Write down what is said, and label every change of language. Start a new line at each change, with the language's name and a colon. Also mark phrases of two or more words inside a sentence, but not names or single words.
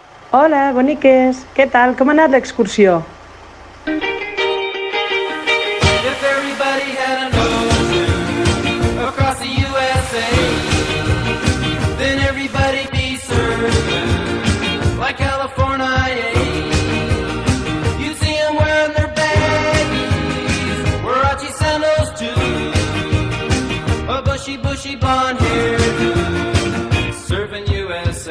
Catalan: Hola, boniques. Què tal? Com ha anat l'excursió?
English: If everybody had an ocean across the USA, then everybody'd be served like California. You'd see them wearing their baggies, Warachi sandals too, a bushy blonde hairdo, serving USA.